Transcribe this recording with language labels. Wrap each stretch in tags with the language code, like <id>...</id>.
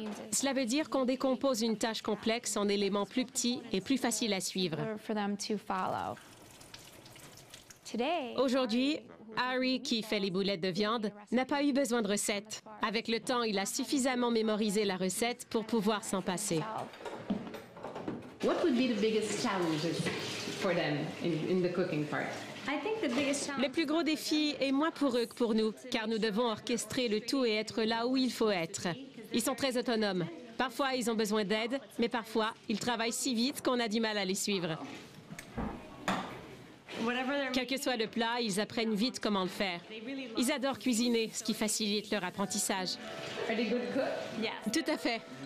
<fr>Cela veut dire qu'on décompose une tâche complexe en éléments plus petits et plus faciles à suivre. Aujourd'hui, Harry, qui fait les boulettes de viande, n'a pas eu besoin de recette. Avec le temps, il a suffisamment mémorisé la recette pour pouvoir s'en passer.</fr> <en>What would be the biggest challenges for them in the cooking part?</en> <fr>Le plus gros défi est moins pour eux que pour nous, car nous devons orchestrer le tout et être là où il faut être. Ils sont très autonomes. Parfois, ils ont besoin d'aide, mais parfois, ils travaillent si vite qu'on a du mal à les suivre. Quel que soit le plat, ils apprennent vite comment le faire. Ils adorent cuisiner, ce qui facilite leur apprentissage. Tout à fait.</fr>